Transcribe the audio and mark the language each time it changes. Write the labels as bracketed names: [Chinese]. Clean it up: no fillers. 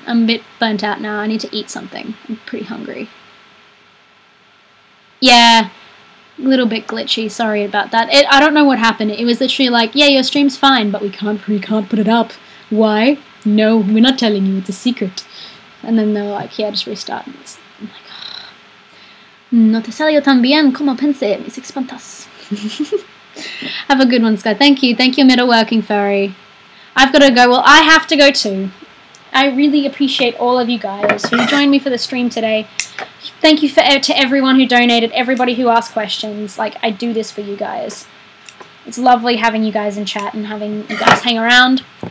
[English] I'm a bit burnt out now. I need to eat something. I'm pretty hungry. Yeah, a little bit glitchy. Sorry about that. I don't know what happened. It was literally like, yeah, your stream's fine, but we can't put it up. Why? No, we're not telling you. It's a secret. And then they were like, yeah, just restart. And I'm like, oh, [Spanish] no te salió tan bien como pensé, mis espantas. [English] Have a good one, Sky. Thank you, middle-working furry. I've got to go. Well, I have to go too. I really appreciate all of you guys who joined me for the stream today. Thank you to everyone who donated, everybody who asked questions. Like, I do this for you guys. It's lovely having you guys in chat and having you guys hang around.